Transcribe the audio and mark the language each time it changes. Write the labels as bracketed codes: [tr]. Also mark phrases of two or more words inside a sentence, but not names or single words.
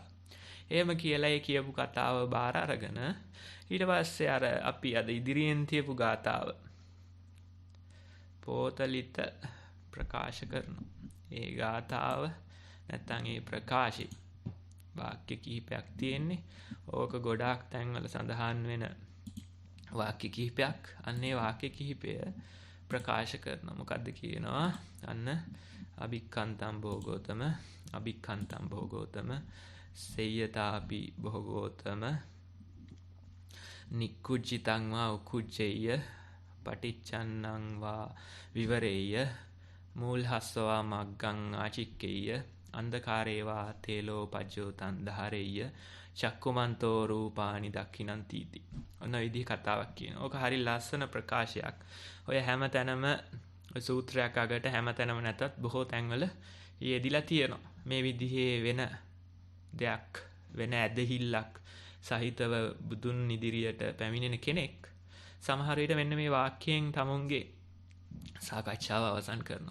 [si] එහෙම කියලා ඒ කියපු කතාව බාර අරගෙන ඊට පස්සේ අර අපි අද ඉදිරියෙන් තියපු ගාතාව පොතලිත ප්‍රකාශ කරනවා. ඒ ගාතාව නැත්තම් ඒ ප්‍රකාශي වාක්‍ය කිහිපයක් තියෙන්නේ. ඕක ගොඩාක් තැන්වල සඳහන් වෙන වාක්‍ය කිහිපයක්. අන්නේ වාක්‍ය කිහිපය ප්‍රකාශ කරනවා. මොකද්ද කියනවා? [pi] අන්න අභික්ඛන්තම් භෝගෝතම අභික්ඛන්තම් භෝගෝතම සේයතාපි භෝගෝතම නික්කුජ්ජිතං වා උකුජ්ජේය පටිච්චන්නං වා විවරේය මූල්හස්සවා මග්ගං ආචික්කේය අන්ධකාරේවා තේලෝ පජ්ජෝතං ධාරේය චක්කුමන්තෝ රූපානි දක්ඛිනං තීති. [si] ඔන්න විදිහ කතාවක් කියනවා. ඕක හරි ලස්සන ප්‍රකාශයක්. ඔය හැම තැනම සූත්‍රයක් අගට හැම තැනම නැතත් බොහෝ තැන්වල යෙදිලා තියෙනවා. මේ විදිහේ වෙන දෙයක් වෙන ඇදහිල්ලක් සහිතව බුදුන් ඉදිරියට පැමිණෙන කෙනෙක් සමහර විට මෙන්න මේ වාක්‍යයෙන් තමුන්ගේ සාකච්ඡාව අවසන් කරනවා.